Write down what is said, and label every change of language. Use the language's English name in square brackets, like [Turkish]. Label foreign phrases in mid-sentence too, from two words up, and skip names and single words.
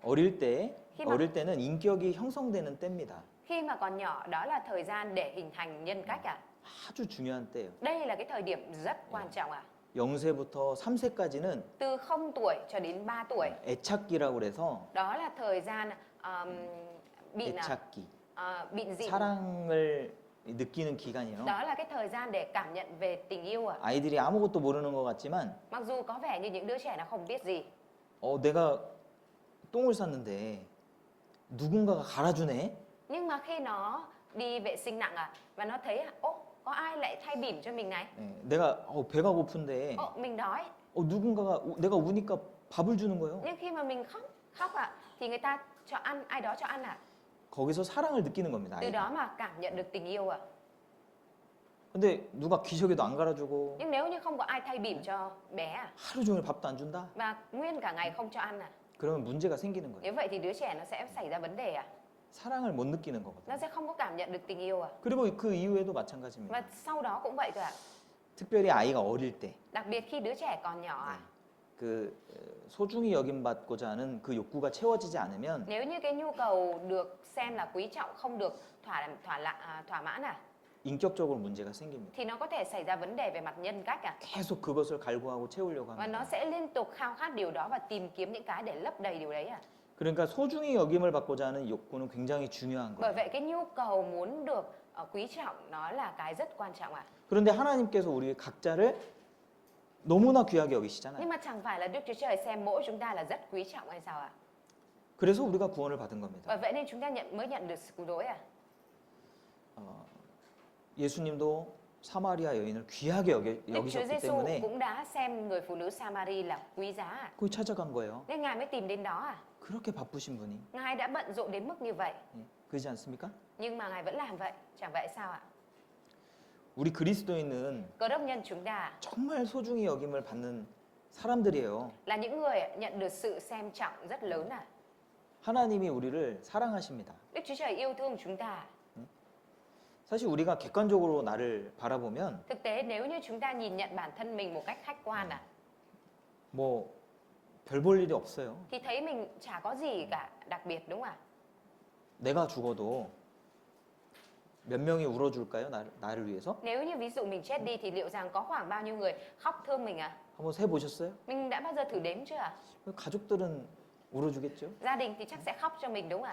[Korean] 어릴 때는 인격이 형성되는 때입니다. [Vietnamese] Khi mà còn nhỏ đó là thời gian để hình thành nhân cách [Korean] 아주 중요한 때예요. [Vietnamese] Đây là cái thời điểm rất quan trọng [Korean] 0세부터 3세까지는 [Vietnamese] Từ 0 tuổi cho đến 3 tuổi [Korean] 애착기라고 그래서 [Vietnamese] Đó là thời gian bị [Korean] 애착기. [Vietnamese] bị dị [Korean] 사랑을 느끼는 기간이에요. [Vietnamese] Đó là cái thời gian để cảm nhận về tình yêu [Korean] 아이들이 아무것도 모르는 것 같지만 [Vietnamese] Mặc dù có vẻ như những đứa trẻ nó không biết gì [Korean] 내가 똥을 쌌는데 누군가가 갈아주네. [Vietnamese] Nhưng mà khi nó đi vệ sinh nặng và nó thấy có ai lại thay bỉm cho mình này [Korean] 내가 배가 고픈데 [Vietnamese] mình đói [Korean] 누군가가 내가 우니까 밥을 주는 거예요. [Vietnamese] Nhưng khi mà mình khóc thì người ta cho ăn, ai đó cho ăn [Korean] 거기서 사랑을 느끼는 겁니다. [Vietnamese] Từ [Korean] 아이가. [Vietnamese] đó mà cảm nhận được tình yêu [Korean] 근데 누가 기저귀도 안 갈아주고 [Vietnamese] Nhưng nếu như không có ai thay bỉm cho bé [Korean] 하루 종일 밥도 안 준다? [Vietnamese] và nguyên cả ngày không cho ăn [Korean] 그러면 문제가 생기는 거예요. [Vietnamese] Nếu vậy thì đứa trẻ nó sẽ xảy ra vấn đề [Korean] 사랑을 못 느끼는 [Vietnamese] Nó [Korean] 거거든요. [Vietnamese] sẽ không có cảm nhận được tình yêu [Korean] 그리고 그 이후에도 마찬가지입니다. [Vietnamese] Và sau đó cũng vậy thôi [Korean] 특별히 아이가 어릴 때 [Vietnamese] Đặc biệt khi đứa trẻ còn nhỏ [Korean] 그 소중히 여김받고자 하는 그 욕구가 채워지지 않으면 [Vietnamese] Nếu như cái nhu cầu được xem là quý trọng không được thỏa mãn [Korean] 인격적으로 문제가 생깁니다. [Vietnamese] thì nó có thể xảy ra vấn đề về mặt nhân cách [Korean] 계속 그것을 갈구하고 채우려고 [Vietnamese] Và nó [Korean] 합니다. [Vietnamese] sẽ liên tục khao khát điều đó và tìm kiếm những cái để lấp đầy điều đấy [Korean] 그러니까 소중히 여김을 받고자 하는 욕구는 굉장히 중요한 [Vietnamese] Bởi [Korean] 거예요. [Vietnamese] vậy cái nhu cầu muốn được quý trọng nó là cái rất quan trọng [Korean] 그런데 하나님께서 우리 각자를 너무나 귀하게 여기시잖아요. [Vietnamese] Nhưng mà chẳng phải là Đức Chúa Trời xem mỗi chúng ta là rất quý trọng hay sao [Korean] 그래서 우리가 구원을 받은 겁니다. [Vietnamese] Bởi vậy nên chúng ta mới nhận được sự cứu rỗi [Korean] 예수님도 사마리아 여인을 귀하게 [Vietnamese] Đức Chúa [Korean] 여기셨기 [Vietnamese] Giêsu [Korean] 때문에 [Vietnamese] cũng đã xem người phụ nữ Samari là quý giá [Korean] 거기 찾아간 거예요. [Vietnamese] Nên Ngài mới tìm đến đó [Korean] 그렇게 바쁘신 분이 [Vietnamese] Ngài đã bận rộn đến mức như vậy [Korean] 그러지 않습니까? [Vietnamese] Nhưng mà Ngài vẫn làm vậy Chẳng vậy sao [Korean] 우리 그리스도인은 [Vietnamese] Cơ đốc nhân chúng ta [Korean] 정말 소중히 여김을 받는 사람들이에요. [Vietnamese] là những người nhận được sự xem trọng rất lớn [Korean] 하나님이 우리를 사랑하십니다. [Vietnamese] Đức Chúa Trời yêu thương chúng ta [Korean] 사실 우리가 객관적으로 나를 바라보면 [Vietnamese] Thực tế nếu như chúng ta nhìn nhận bản thân mình một cách khách quan [Korean] 뭐 별 볼 일이 없어요. [Vietnamese] thì thấy mình chả có gì cả đặc biệt đúng không ạ? [Korean] 내가 죽어도 몇 명이 울어줄까요? 나를 위해서? [Vietnamese] Nếu như ví dụ mình chết đi thì liệu rằng có khoảng bao nhiêu người khóc thương mình [Korean] 한번 세보셨어요? [Vietnamese] Mình đã bao giờ thử đếm chưa [Korean] 가족들은 울어주겠죠? [Vietnamese] Gia đình thì chắc sẽ khóc cho mình đúng không ạ?